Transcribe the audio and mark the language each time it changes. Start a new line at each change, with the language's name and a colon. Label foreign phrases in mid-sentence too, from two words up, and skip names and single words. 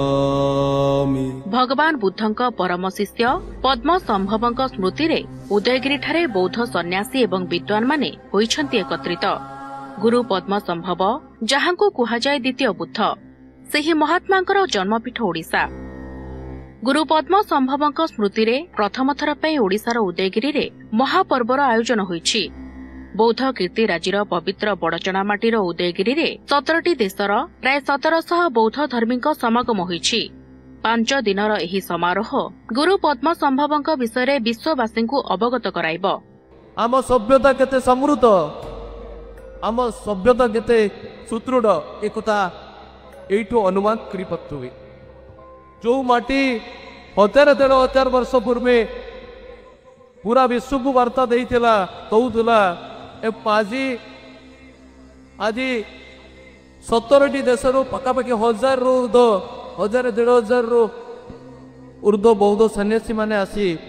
Odia: ଭଗବାନ ବୁଦ୍ଧଙ୍କ ପରମ ଶିଷ୍ୟ ପଦ୍ମ ସମ୍ଭବଙ୍କ ସ୍ମୃତି ରେ ଉଦୟଗିରି ଠାରେ ବୌଦ୍ଧ ସନ୍ୟାସୀ ଏବଂ ବିଦ୍ୱାନ ମାନେ ହୋଇଛନ୍ତି ଏକତ୍ରିତ। ଗୁରୁ ପଦ୍ମ ସମ୍ଭବ ଯାହାଙ୍କୁ କୁହାଯାଏ ଦ୍ୱିତୀୟ ବୁଦ୍ଧ ସେହି ମହାତ୍ମାଙ୍କର ଜନ୍ମପୀଠ ଓଡ଼ିଶା। ଗୁରୁ ପଦ୍ମ ସମ୍ଭବଙ୍କ ସ୍ମୃତି ରେ ପ୍ରଥମ ଥର ପାଇଁ ଓଡ଼ିଶାର ଉଦୟଗିରି ରେ ମହାପର୍ବର ଆୟୋଜନ ହୋଇଛି। ବୌଦ୍ଧ କୀର୍ତ୍ତି ରାଜ୍ୟର ପବିତ୍ର ବଡ଼ଚଣାମାଟିର ଉଦୟଗିରି ରେ 17ଟି ଦେଶର ପ୍ରାୟ 1700 ବୌଦ୍ଧ ଧର୍ମୀଙ୍କ ସମାଗମ ହୋଇଛି। 5 ଦିନର ଏହି ସମାରୋହ ଗୁରୁ ପଦ୍ମ ସମ୍ଭବଙ୍କ ବିଷୟ ବିଶ୍ୱବାସୀଙ୍କୁ ଅବଗତ କରାଇବ। ଆମ ସଭ୍ୟତା କେତେ ସମୃଦ୍ଧ, ଆମ ସଭ୍ୟତା କେତେ ସୁଦୃଢ଼ ଏକଥା ଏଠୁ ଅନୁମାନ କରି ପାରୁଥିବେ। ଯେଉଁ ମାଟି 1000 ବର୍ଷ ପୂର୍ବ ପୂରା ବିଶ୍ୱ କୁ ବାର୍ତ୍ତା ଦେଇଥିଲା କହୁଥିଲା ଆଜି 17ଟି ଦେଶର ପାଖାପାଖି 1000 ରୁ 1000-1500 ରୁ ଊର୍ଦ୍ଧ୍ୱ ବୌଦ୍ଧ ସନ୍ୟାସୀ ମାନେ ଆସି